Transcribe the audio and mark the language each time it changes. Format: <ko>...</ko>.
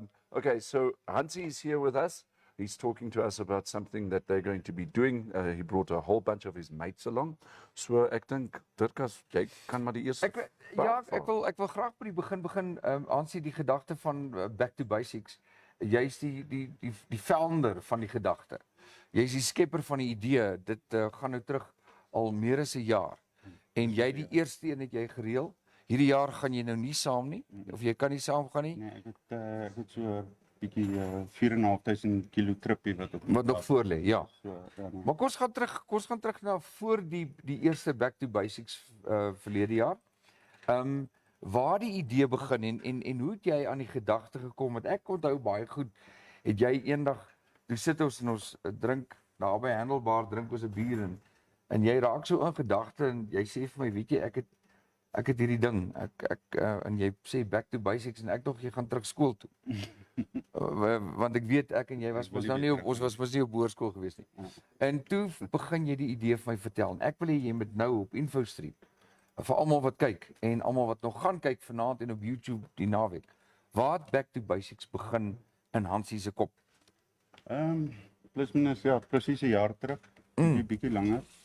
<en>Okay, so Hansie is here with us. He's talking to us about something that they're going to be doing. He brought a whole bunch of his mates along.</en> <af>So ek dink Dirkas, jy kan maar die eerste Ek wil graag by die begin aansien die gedagte van back to basics. Jy's die founder van die gedagte. jy is die skepper van die idee. Dit gaan nou terug al meer as 'n jaar. En jy die eerste een het jy gereël. Hierdie jaar gaan jy nou nie saam nie of jy kan nie saam gaan nie. Nee, ek het so 'n bietjie 4.500 kilo trippie wat op Wat nog voor lê, ja. So, nee. Maar kom ons gaan terug na voor die eerste Back to Basics verlede jaar. Waar die idee begin en hoe het jy aan die gedagte gekom? Want ek onthou baie goed, het jy eendag, toe sit ons en ons drink, daar by Handelbaar drink ons 'n bier en jy raak so in gedagte en jy sê vir my, weet jy, ek het hierdie ding, en jy sê Back to Basics en ek dink jy gaan terug skool toe. Want ek weet ek en jy was mos nou nie op ons was mos nie op hoërskool gewees nie. En toe begin jy die idee vir my vertel en ek wil hê jy moet nou op Infostream vir almal wat kyk en almal wat nog gaan kyk vanaand en op YouTube die naweek. Waar het Back to Basics begin in Hansie se kop? Plus minus ja, presies 'n jaar terug, 'n bietjie langer.</af>